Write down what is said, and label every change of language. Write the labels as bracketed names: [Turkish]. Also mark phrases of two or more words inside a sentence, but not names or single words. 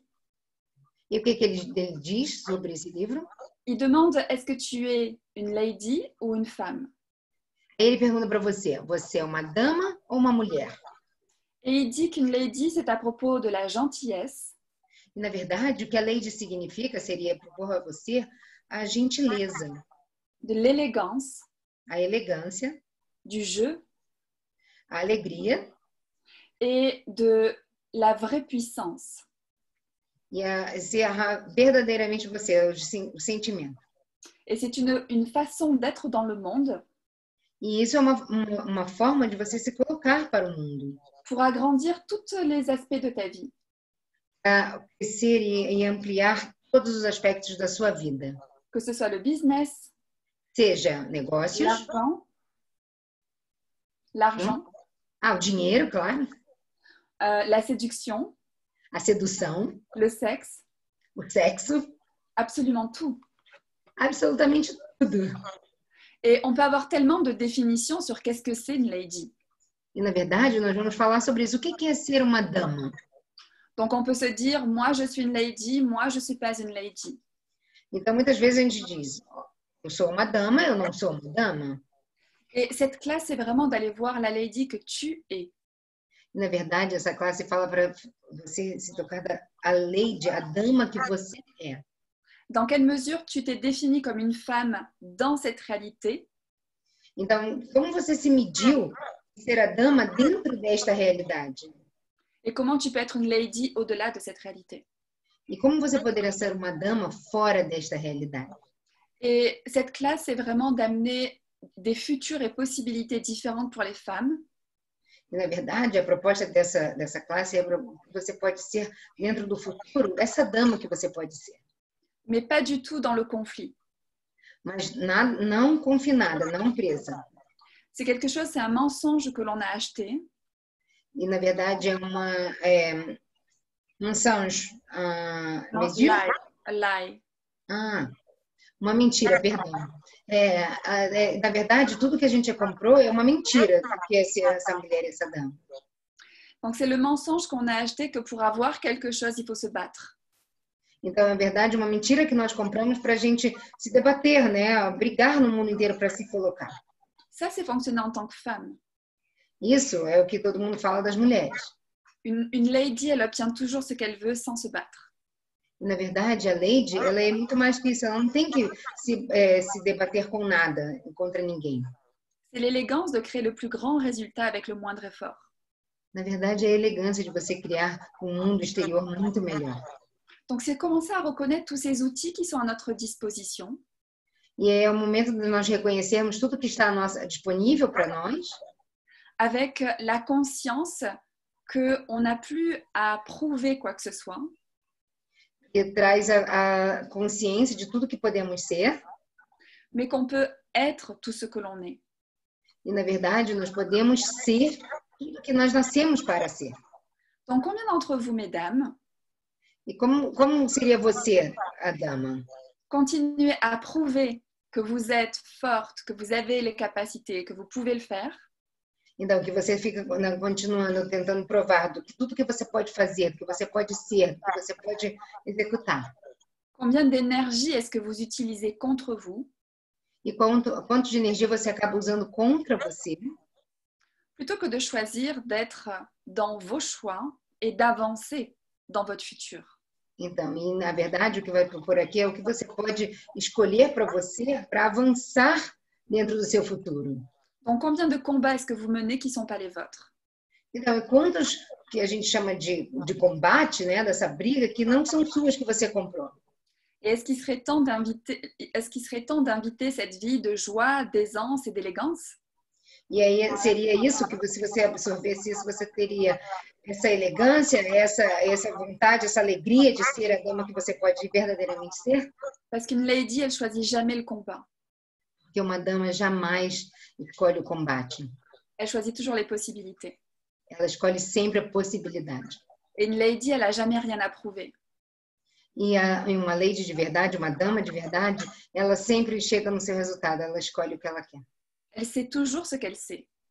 [Portuguese] E o que ele diz sobre esse livro? [French] Il demande, est-ce que tu es une lady ou une femme? [Portuguese] Ele pergunta para você, você é uma dama ou uma mulher? [French] Et il dit qu'une lady, c'est à propos de la gentillesse. [Portuguese] E, na verdade, o que a lady significa seria propor a você a gentileza, [French] de l'élégance, [Portuguese] a elegância, [French] du jeu, [Portuguese] a alegria [French] et de la vraie puissance. [Portuguese] E ser verdadeiramente você, o sentimento. [French] Et c'est une façon d'être dans le monde. [Portuguese] E isso é uma forma de você se colocar para o mundo. [French] Pour agrandir tous les aspects de ta vie. [Portuguese] Para crescer e ampliar todos os aspectos da sua vida. [French] Que ce soit le business, [Portuguese] seja negócios, [French] l'argent, [Portuguese] o dinheiro, claro, [French] la séduction, [Portuguese] a sedução, [French] le sexe, [Portuguese] o sexo, [French] absolument tout. [Portuguese] Absolutamente tudo. [French] Et on peut avoir tellement de définitions sur qu'est-ce que c'est une lady. [Portuguese] E, na verdade, nós vamos falar sobre isso. O que é ser uma dama? [French] Donc, on peut se dire, moi, je suis une lady, moi, je ne suis pas une lady. [Portuguese] Então, muitas vezes a gente diz, eu sou uma dama, eu não sou uma dama. [French] Et cette classe, c'est vraiment d'aller voir la lady que tu es. [Portuguese] Na verdade, essa classe fala para você se tocar a lady, a dama que você é. [French] Dans quelle mesure tu t'es définie comme une femme dans cette réalité? [Portuguese] Então, como você se mediu ser a dama dentro desta realidade? [French] Et comment tu peux être une lady au-delà de cette réalité? [Portuguese] E como você poderia ser uma dama fora desta realidade? [French] Et cette classe, c'est vraiment d'amener des futurs et possibilités différentes pour les femmes. [Portuguese] E, na verdade, a proposta dessa classe é que você pode ser, dentro do futuro, essa dama que você pode ser. [French] mais pas du tout dans le conflit. [Portuguese] Mas não confinada, não presa. [French] C'est quelque chose, c'est un mensonge que l'on a acheté. [Portuguese] E, na verdade, mensonge. Non, [English] lie, lie. [Portuguese] Uma mentira, perdão. Na verdade, tudo que a gente comprou é uma mentira do que é ser essa mulher e essa dama. [French] Donc, c'est le mensonge qu'on a acheté que pour avoir quelque chose, il faut se battre. [Portuguese] Então, na verdade, uma mentira que nós compramos para a gente se debater, né? Brigar no mundo inteiro para se colocar. [French] Ça, c'est fonctionner en tant que femme. [Portuguese] Isso é o que todo mundo fala das mulheres. [French] Une lady, elle obtient toujours ce qu'elle veut sans se battre. [Portuguese] Na verdade, a lady, ela é muito mais que isso. Ela não tem que se debater com nada, contra ninguém. [French] C'est l'élégance de créer le plus grand résultat avec le moindre effort. [Portuguese] Na verdade, é a elegância de você criar um mundo exterior muito melhor. [French] Donc, c'est commencer à reconnaître tous ces outils qui sont à notre disposition. [Portuguese] E é o momento de nós reconhecermos tudo que está disponível para nós. [French] Avec la conscience qu'on n'a plus à prouver quoi que ce soit. [Portuguese] Que traz a consciência de tudo que podemos ser. [French] Mais qu'on peut être tout ce que l'on est. [Portuguese] E, na verdade, nós podemos ser tudo que nós nascemos para ser. [French] Donc, combien d'entre vous, mesdames, [Portuguese] E como seria você, a dama? [French] continuez à prouver que vous êtes forte, que vous avez les capacités, que vous pouvez le faire. [Portuguese] Então, que você fica continuando tentando provar que tudo que você pode fazer, que você pode ser, que você pode executar. [French] Combien d'énergie est-ce que vous utilisez contre vous? [Portuguese] E quanto de energia você acaba usando contra você? [French] Plutôt que de choisir d'être dans vos choix et d'avancer dans votre futur. [Portuguese] Então, e na verdade, o que vai propor aqui é o que você pode escolher para você para avançar dentro do seu futuro. [French] Donc, combien de combats est-ce que vous menez qui ne sont pas les vôtres? [Portuguese] Então, quantos que a gente chama de combate, né, dessa briga, que não são suas que você comprou? [French] Et est-ce qu'il serait temps d'inviter cette vie de joie, d'aisance et d'élégance? [Portuguese] E aí seria isso que se você absorvesse isso, você teria essa elegância, essa vontade, essa alegria de ser a dama que você pode verdadeiramente ser? [French] Parce qu'une lady, elle choisit jamais le combat. [Portuguese] Porque uma dama jamais escolhe o combate. [French] Elle choisit toujours les possibilités. [Portuguese] Ela escolhe sempre a possibilidade. [French] Et une lady, elle a jamais rien à prouver. [Portuguese] E uma lady de verdade, uma dama de verdade, ela sempre chega no seu resultado, ela escolhe o que ela quer. [French] Elle sait toujours ce qu'elle sait.